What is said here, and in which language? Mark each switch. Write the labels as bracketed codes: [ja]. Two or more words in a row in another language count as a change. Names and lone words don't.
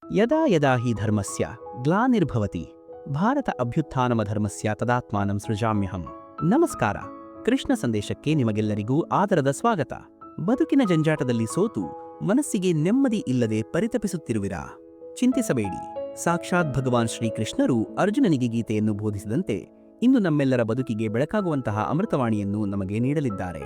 [sa] ಯದಾ ಯದಾ ಹಿ ಧರ್ಮಸ್ಯ ಗ್ಲಾನಿರ್ಭವತಿ ಭಾರತ ಅಭ್ಯುತ್ಥಾನಮಧರ್ಮಸ್ಯ ತದಾತ್ಮಾನಂ ಸೃಜಾಮ್ಯಹಂ. [kn] ನಮಸ್ಕಾರ. ಕೃಷ್ಣ ಸಂದೇಶಕ್ಕೆ ನಿಮಗೆಲ್ಲರಿಗೂ ಆದರದ ಸ್ವಾಗತ. ಬದುಕಿನ ಜಂಜಾಟದಲ್ಲಿ ಸೋತು ಮನಸ್ಸಿಗೆ ನೆಮ್ಮದಿ ಇಲ್ಲದೆ ಪರಿತಪಿಸುತ್ತಿರುವಿರಾ? ಚಿಂತಿಸಬೇಡಿ. ಸಾಕ್ಷಾತ್ ಭಗವಾನ್ ಶ್ರೀಕೃಷ್ಣರು ಅರ್ಜುನನಿಗೆ ಗೀತೆಯನ್ನು ಬೋಧಿಸಿದಂತೆ ಇಂದು ನಮ್ಮೆಲ್ಲರ ಬದುಕಿಗೆ ಬೆಳಕಾಗುವಂತಹ ಅಮೃತವಾಣಿಯನ್ನು ನಮಗೆ ನೀಡಲಿದ್ದಾರೆ.